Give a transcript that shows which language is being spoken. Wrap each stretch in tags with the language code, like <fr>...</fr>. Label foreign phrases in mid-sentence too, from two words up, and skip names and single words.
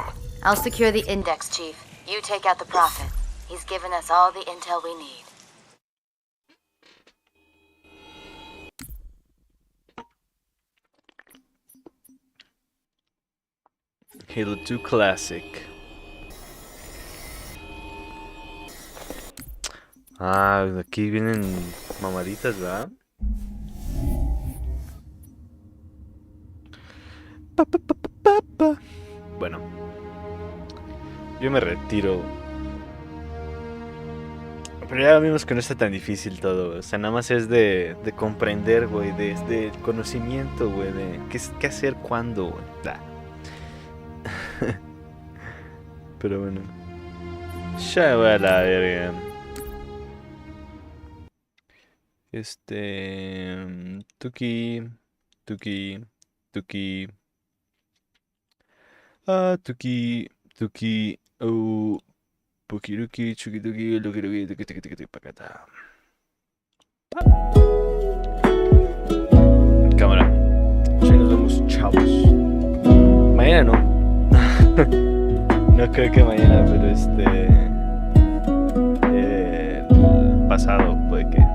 <en>I'll secure the Index, Chief. You take out the Prophet. He's given us all the intel we need. Halo 2 Classic.</en> <es>Ah, aquí vienen mamaditas, ¿verdad? Bueno, yo me retiro. Pero ya vimos que no está tan difícil todo. O sea, nada más es de comprender, güey. De conocimiento, güey. De qué hacer, cuándo, güey. Pero bueno. Ya voy a la verga. Tuki. Tuki. Oh. Pukiruki, chukiduki, lukiruki, tuki, pacata. Cámara. Ya nos vemos, chavos. Mañana no. No creo que mañana, pero pasado, puede que.</es>